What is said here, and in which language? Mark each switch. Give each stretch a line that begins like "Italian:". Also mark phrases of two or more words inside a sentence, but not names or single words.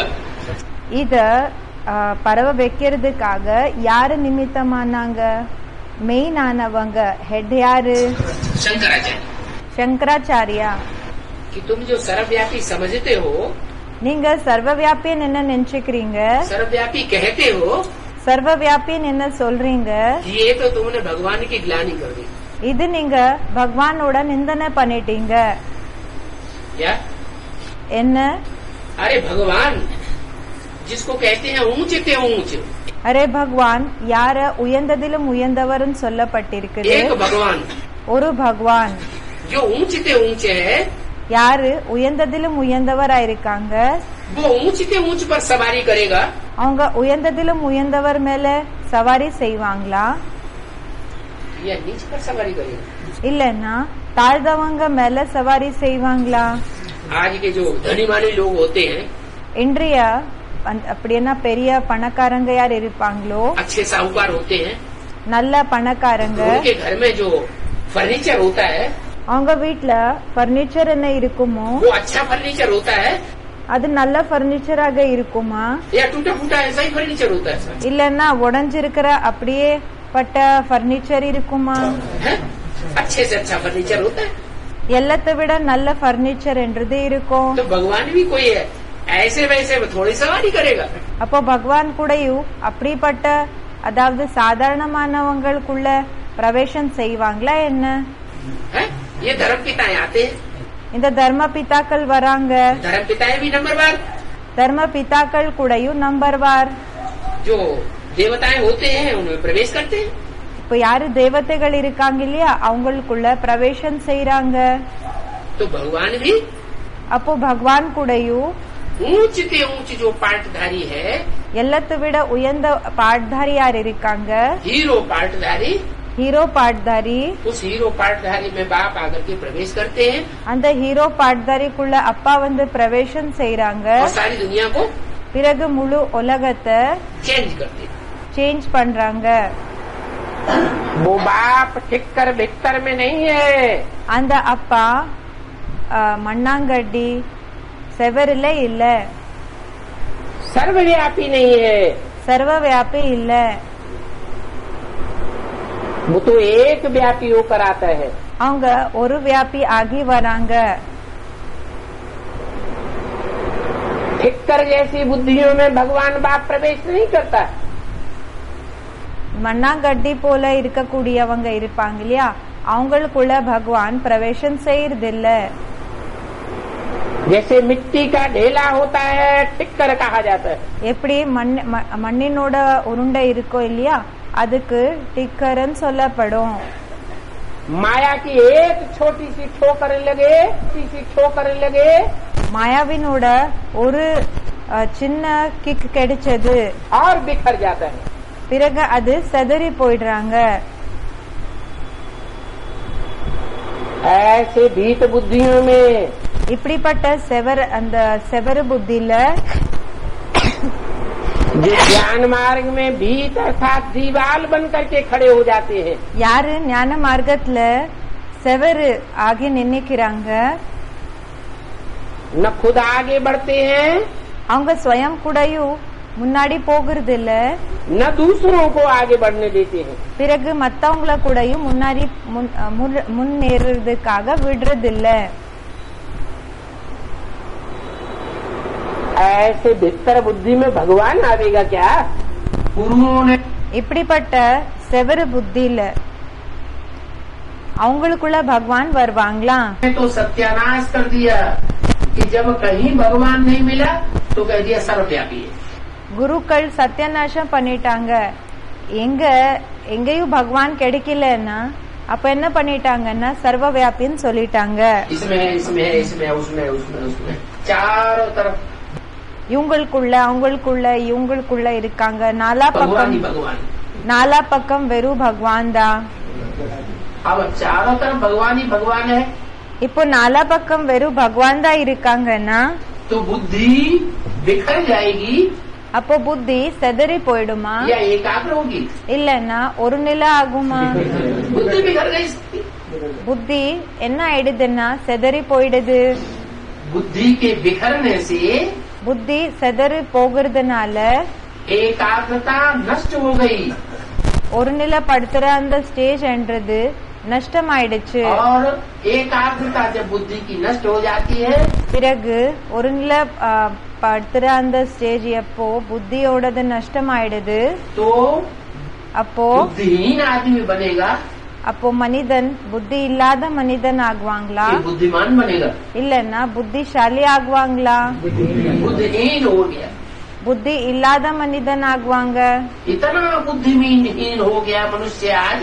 Tamil: இத பரவ வைக்கிறதுக்காக யாரு நிமித்தமானாங்க? மெயின் ஆனவங்க ஹெட் யாரு?
Hindi: शंकराचार्य।
Tamil: சங்கராச்சாரியா.
Hindi: कि तुम जो सर्वव्यापी समझते हो,
Tamil: நீங்க சர்வவியாபின்னு என்ன நினைச்சுக்கிறீங்க?
Hindi: सर्वव्यापी कहते हो,
Tamil: சர்வவியாபின்னு என்ன சொல்றீங்க?
Hindi: ये तो तुमने भगवान की ग्लानि कर दी।
Tamil: இது நீங்க பகவானோட நிந்தனை பண்ணிட்டீங்க.
Hindi: क्या?
Tamil: என்ன?
Hindi: अरे भगवान जिसको कहते हैं ऊंच ते ऊंच,
Tamil: அரே பகவான் யார உயர்ந்ததிலும் உயர்ந்தவர்னு சொல்லப்பட்டிருக்குது.
Hindi: एक भगवान
Tamil: ஒரு பகவான்
Hindi: जो ऊंच ते ऊंच है,
Tamil: யாரு உயர்ந்ததிலும் உயர்ந்தவரா இருக்காங்க.
Hindi: वो ऊंच ते ऊंच पर सवारी करेगा।
Tamil: அவங்க உயர்ந்ததிலும் உயர்ந்தவர் மேல சவாரி செய்வாங்களா?
Hindi: या नीच पर सवारी करेगा?
Tamil: இல்லன்னா தாழ்ந்தவங்க மேல சவாரி செய்வாங்களா?
Hindi: आज के जो धनी मानी लोग होते हैं,
Tamil: இன்றைய அப்படின்னா பெரிய பணக்காரங்க யார் இருப்பாங்களோ,
Hindi: अच्छे साहूकार होते हैं,
Tamil: நல்ல பணக்காரங்க,
Hindi: उनके घर में जो फर्नीचर होता है,
Tamil: அவங்க வீட்ல பர்னிச்சர் என்ன இருக்குமோ
Hindi: वो अच्छा फर्नीचर होता है
Tamil: அது நல்ல பர்னிச்சராக இருக்குமா?
Hindi: या टूटा फूटा ऐसा ही फर्नीचर होता है?
Tamil: இல்லன்னா உடைஞ்சிருக்கிற அப்படியே பட்ட பர்னிச்சர் இருக்குமா?
Hindi: है? अच्छे से अच्छा फर्नीचर होता है।
Tamil: எல்லாத்தை விட நல்ல பர்னிச்சர் என்றது இருக்கும்.
Hindi: तो भगवान भी कोई है ऐसे वैसे थोड़ी सवारी करेगा?
Tamil: அப்போ பகவான் கூடயும் அப்படிப்பட்ட அதாவது சாதாரணமானவங்களுக்குள்ள பிரவேசம் செய்வாங்களா என்ன?
Hindi: है? ये धर्म पिताएं आते हैं,
Tamil: இந்த தர்ம பிதாக்கள் வராங்க.
Hindi: धर्म पिताएं भी नंबरवार,
Tamil: தர்ம பிதாக்கள் கூடயும் நம்பர்வார்.
Hindi: जो देवताएं होते हैं उनमें प्रवेश करते हैं।
Tamil: இப்ப யாரு தேவதைகள் இருக்காங்க இல்லையா அவங்களுக்குள்ள பிரவேசம் செய்யறாங்க.
Hindi: तो भगवान भी
Tamil: அப்போ பகவான் கூடயும்
Hindi: ऊंच से ऊंच जो पाटधारी है,
Tamil: எல்லாத்தை விட உயர்ந்த பாட்தாரி யார் இருக்காங்க?
Hindi: हीरो पाटधारी,
Tamil: ஹீரோ பாட்தாரி.
Hindi: उस हीरो पाटधारी में बाप आकर के प्रवेश करते हैं
Tamil: அந்த ஹீரோ பாட்தாரிக்குள்ள அப்பா வந்து பிரவேசம் செய்யறாங்க.
Hindi: और सारी दुनिया को
Tamil: பிறகு முழு உலகத்தை
Hindi: चेंज करते हैं।
Tamil: சேஞ்ச் பண்றாங்க.
Hindi: वो बाप ठिक्कर भिक्कर में नहीं है,
Tamil: அந்த அப்பா மண்ணாங்கட்டி செவரில இல்ல,
Hindi: सर्वव्यापी नहीं है,
Tamil: சர்வ வியாபி இல்ல.
Hindi: वो तो एक व्यापी होकर आता है।
Tamil: அவங்க ஒரு வியாபி ஆகி வராங்க.
Hindi: ठिक्कर जैसी बुद्धियों में भगवान बाप प्रवेश नहीं करता।
Tamil: மண்ணாங்கட்டி போல இருக்கக்கூடியவங்க இருப்பாங்க இல்லையா அவங்களுக்குள்ள பகவான் பிரவேசம் செய்யறதில்ல.
Hindi: जैसे मिट्टी का ढेला होता है, टिक्कर कहा जाता है।
Tamil: எப்படி மண்ணினோட உருண்டை இருக்கோ இல்லையா அதுக்கு டிக்கர்ன்னு சொல்லப்படும்.
Hindi: माया की एक छोटी सी ठोकर लगे,
Tamil: மாயாவினோட ஒரு சின்ன கிக் கிடைச்சது
Hindi: और बिखर जाता है।
Tamil: பிறகு அது செதறி போயிடுறாங்க.
Hindi: ऐसे भीत बुद्धियों में
Tamil: இப்படிப்பட்ட அந்த செவரு புத்தியில
Hindi: जो ज्ञान मार्ग में भीत अर्थात दीवाल बन करके खड़े हो जाते हैं,
Tamil: யாரு ஞான மார்க்கத்துல செவரு ஆகி நின்னுக்கிறாங்க
Hindi: न खुद आगे बढ़ते हैं,
Tamil: அவங்க ஸ்வயம் கூடயும் முன்னாடி போகிறது இல்ல,
Hindi: न दूसरों को आगे बढ़ने देते हैं।
Tamil: பிறகு மத்தவங்கள கூடயும் முன்னாடி முன்னேறதுக்காக விடுறது இல்ல.
Hindi: ऐसे भीतर बुद्धि में भगवान आवेगा क्या? गुरुओं ने
Tamil: இப்படிப்பட்ட செவரு புத்தியில அவங்களுக்குள்ள பகவான் வருவாங்களா?
Hindi: तो सत्यानाश कर दिया कि जब कहीं भगवान नहीं मिला तो कह दिया सर्वव्यापी है।
Tamil: குருக்கள் சத்தியநாசம் பண்ணிட்டாங்க. எங்கேயும் பகவான் கிடைக்கலன்னா அப்ப என்ன பண்ணிட்டாங்கன்னா சர்வ வியாபின்னு சொல்லிட்டாங்க.
Hindi: चारों तरफ
Tamil: இவங்களுக்குள்ள அவங்களுக்குள்ள இருக்காங்க. நாலா பக்கம் வெறும் பகவான் தான்.
Hindi: अब चारों तरफ भगवान ही भगवान है,
Tamil: இப்போ நாலா பக்கம் வெறும் பகவான் தான் இருக்காங்கன்னா
Hindi: तो बुद्धि बिखर जाएगी
Tamil: அப்போ புத்தி செதறி போயிடுமா
Hindi: या एकाग्र होगी?
Tamil: இல்லன்னா ஒரு நிலை ஆகுமா?
Hindi: बुद्धि बिखर गई।
Tamil: புத்தி என்ன ஆயிடுதுன்னா செதறி போயிடுது.
Hindi: बुद्धि के बिखरने से
Tamil: புத்தி செதறி போகிறதுனால
Hindi: एकाग्रता नष्ट हो गई
Tamil: ஒரு நிலைப்படுத்துற அந்த ஸ்டேஜ் என்றது நஷ்டமாயிடுச்சு.
Hindi: और एकाग्रता जब बुद्धि की नष्ट हो जाती है
Tamil: பிறகு ஒரு நிலை படுத்துற அந்த ஸ்டேஜ் எப்போ புத்தியோடது நஷ்டமாயிடுது
Hindi: तो
Tamil: அப்போ
Hindi: बुद्धिहीन आदमी बनेगा
Tamil: அப்போ மனிதன் புத்தி இல்லாத மனிதன் ஆகுவாங்களா
Hindi: कि बुद्धिमान बनेगा?
Tamil: இல்லன்னா புத்திசாலி ஆகுவாங்களா?
Hindi: बुद्धिहीन हो गया,
Tamil: புத்தி இல்லாத மனிதன் ஆகுவாங்க.
Hindi: इतना बुद्धिहीन हो गया मनुष्य आज